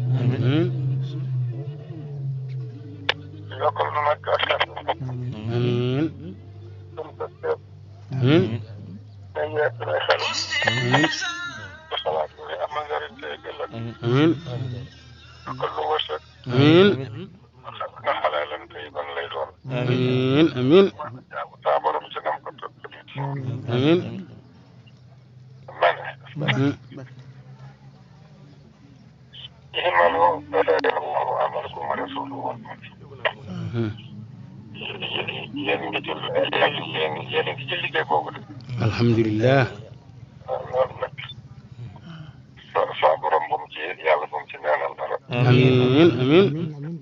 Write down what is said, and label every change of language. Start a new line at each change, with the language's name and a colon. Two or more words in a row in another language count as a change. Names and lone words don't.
Wolof: yokkal nu nag ak sant day yegg day xel xalaat bi am na njëriñ tey ëllëg yokkal lu wërsëg nga xalaalan tey ban lay doon
Arabic: amiin amiin
Wolof: saa borom ci nam ko topp
Arabic: amiin إيمانه بدأ الله عملكم ورسوله الحمد لله آمين آمين